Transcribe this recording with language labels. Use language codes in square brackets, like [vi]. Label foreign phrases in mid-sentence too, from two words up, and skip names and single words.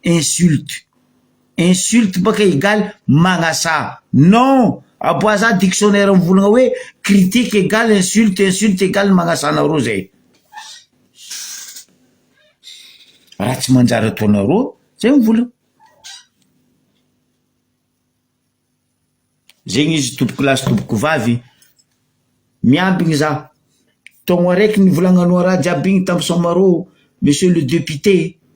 [mg] insulte baka égale magnasa non aboaza dictionnaire mivolagna hoe [fr] critique égale insulte égale [mg] magnasanareo zay raha tsy manjary ataonareo zay mivolagna zegny izy tompoko lasy tompoko vavy miambigny za togno araiky nivolagnanao raha jiaby igny tamy somarô [fr] monsieur le député